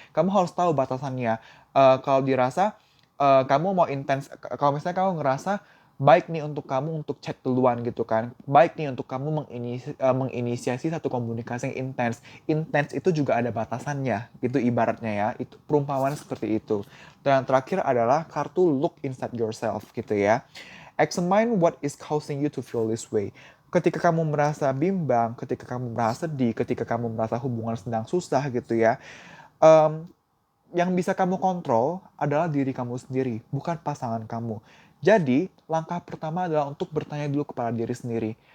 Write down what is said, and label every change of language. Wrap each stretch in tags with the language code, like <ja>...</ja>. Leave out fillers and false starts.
<id>Kamu harus tahu batasannya. Kalau dirasa kamu mau intens, kalau misalnya kamu ngerasa baik nih untuk kamu untuk chat duluan gitu kan, baik nih untuk kamu menginisiasi satu komunikasi yang intens. Intens itu juga ada batasannya gitu ibaratnya ya. Itu perumpamaan seperti itu. Dan yang terakhir adalah kartu</id> <en>look inside yourself</en> <id>gitu ya.</id> <en>Examine what is causing you to feel this way.</en> <id>Ketika kamu merasa bimbang, ketika kamu merasa sedih, ketika kamu merasa hubungan sedang susah gitu ya. em, yang bisa kamu kontrol adalah diri kamu sendiri, bukan pasangan kamu. Jadi, langkah pertama adalah untuk bertanya dulu kepada diri sendiri.</id>